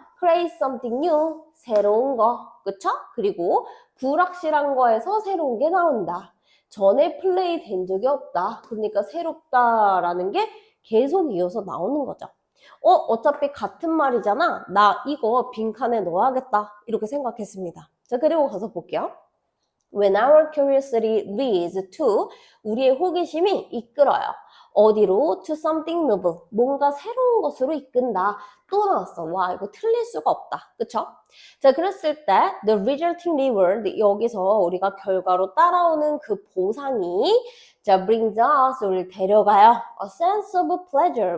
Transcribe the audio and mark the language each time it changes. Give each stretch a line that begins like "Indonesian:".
English: create something new
Korean: 새로운 거, 그쵸? 그리고 불확실한 거에서 새로운 게 나온다. 전에 플레이 된 적이 없다. 그러니까 새롭다라는 게 계속 이어서 나오는 거죠. 어차피 같은 말이잖아. 나 이거 빈칸에 넣어야겠다. 이렇게 생각했습니다. 자, 그리고 가서 볼게요.
English: When our curiosity leads to
Korean: 우리의 호기심이 이끌어요. 어디로?
English: To something novel.
Korean: 뭔가 새로운 것으로 이끈다. 또 나왔어. 와 이거 틀릴 수가 없다. 그쵸? 자 그랬을 때
English: the resulting reward
Korean: 여기서 우리가 결과로 따라오는 그 보상이 자
English: brings us
Korean: 우리를 데려가요.
English: A sense of pleasure.